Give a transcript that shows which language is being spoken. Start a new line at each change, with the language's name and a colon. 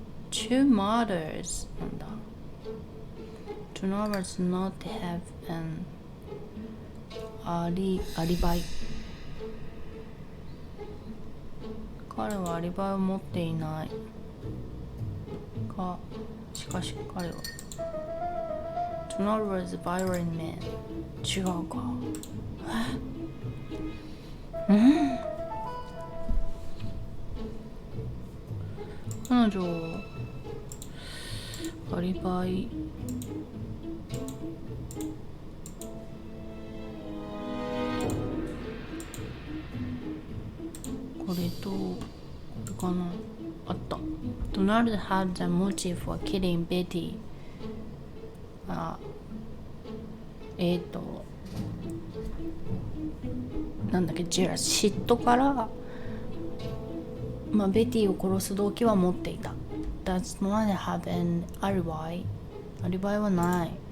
English: Two murders
Japanese: なんだ。
English: Do not have an アリバイ。
Japanese: 彼はアリバイを持っていないか、しかし彼は
English: Donald was a violent man
Japanese: 違うか。彼女アリバイこれとこれかな。あった。
English: Donald had the motive for killing Betty.
Japanese: なんだっけ、ジェラス、嫉妬から、ベティを殺す動機は持っていた。
English: Does not have an alibi.
Japanese: アリバイはない。